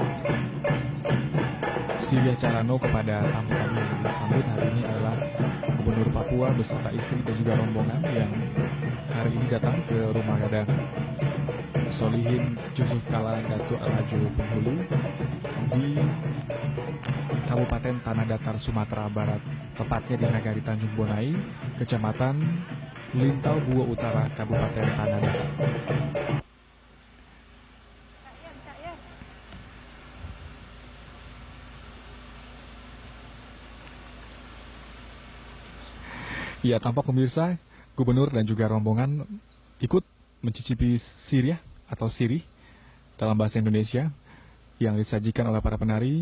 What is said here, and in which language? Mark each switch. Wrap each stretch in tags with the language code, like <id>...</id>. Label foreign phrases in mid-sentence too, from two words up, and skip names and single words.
<id>Silia Carano kepada tamu-tamu yang disambut hari ini adalah Gubernur Papua beserta istri dan juga rombongan yang hari ini datang ke Rumah Gadang Solihin Jusuf Kala, Datuk Rajo Penghulu di Kabupaten Tanah Datar, Sumatera Barat, tepatnya di Nagari Tanjung Bonai, Kecamatan Lintau Buo Utara, Kabupaten Tanah Datar. Ya, tampak pemirsa, Gubernur dan juga rombongan ikut mencicipi sirih atau sirih dalam bahasa Indonesia yang disajikan oleh para penari.</id>